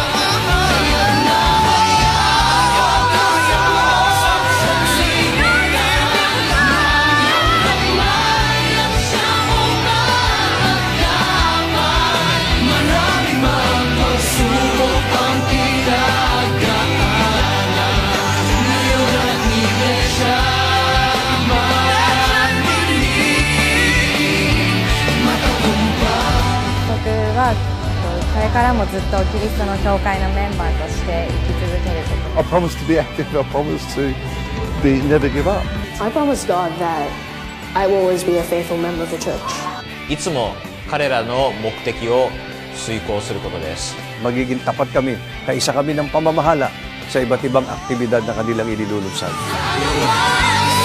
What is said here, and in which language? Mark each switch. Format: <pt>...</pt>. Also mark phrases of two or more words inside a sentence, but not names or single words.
<tl>Kaya't nga haya't, O Diyos sa buong sanlibutan, na ang iyong kamay at siyang umaagapay. Marami mang pagsubok ang pinagdaanan, ngayon ang iglesia maningning, matagumpay.</tl> <ja>僕はこれからもずっとキリストの教会のメンバーとして生き続けること</ja> <en>I promise to be active. I promise to never give up. I promise God that I will always be a faithful member of the church.</en> <ja>いつも彼らの目的を遂行することです。</ja> <tl>Magiging tapat kami, kaisa kami ng pamamahala sa iba't ibang aktibidad na kanilang inilulunsad. Ano ba</tl>